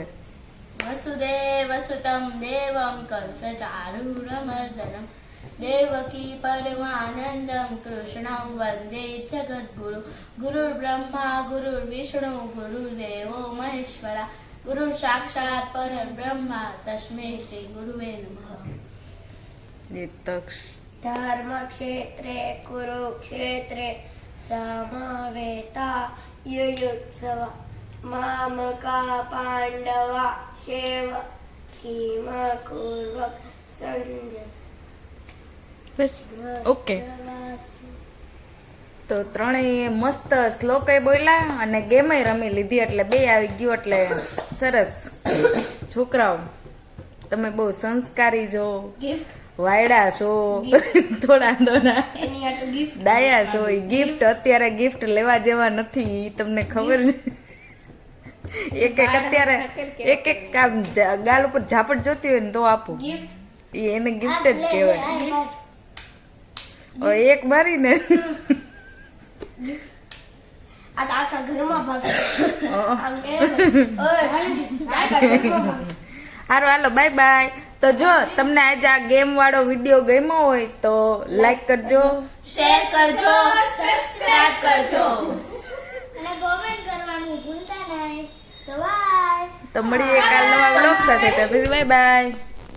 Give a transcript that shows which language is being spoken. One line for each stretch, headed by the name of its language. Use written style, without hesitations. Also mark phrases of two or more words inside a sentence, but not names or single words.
Sanskrit: વસુદેવ સુતમ દેવમ કંસ ચારુણ મર્દનમ દેવકી પરમાનંદમ કૃષ્ણં વંદે જગદ્ગુરુ ગુરુર બ્રહ્મા ગુરુર વિષ્ણુ ગુરુર્દેવો મહેશ્વરા ગુરુ સાક્ષાત પરબ્રહ્મા તસ્મૈ શ્રી ગુરુવે નમઃ એ તક્ષ धर्मक्षेत्रे कुरुक्षेत्रे समवेता युयुत्सव मामका पाण्डवा शेव किमकुर्वक संजय
Gujarati: બસ ઓકે તો ત્રણેય મસ્ત શ્લોકે બોલ્યા અને ગેમે રમી લીધી એટલે બે આવી ગયું એટલે સરસ છોકરાઓ તમે બહુ સંસ્કારી છો गिफ्ट વાયડા છો થોડા થોડા एनी आटू गिफ्ट ડાયા છો એ ગિફ્ટ અત્યારે ગિફ્ટ લેવા જેવા નથી ઈ તમને ખબર છે એક એક અત્યારે એક એક કામ ગાલ ઉપર ઝાપટ જોતી હોય ને તો આપું गिफ्ट ઈ એને ગિફ્ટ જ કહેવાય ઓ એક મારીને
Hindi: आका घर में भाग आका घर में भाग
Gujarati: હારું હાલો બાય બાય તો જો તમને આજે આ ગેમ વાળો વિડીયો ગમ્યો હોય તો લાઈક કરજો શેર કરજો સબસ્ક્રાઇબ કરજો અને કોમેન્ટ કરવાનું ભૂલતા નહીં તો બાય તો મળીએ કાલ નવા વ્લોગ સાથે તો બાય બાય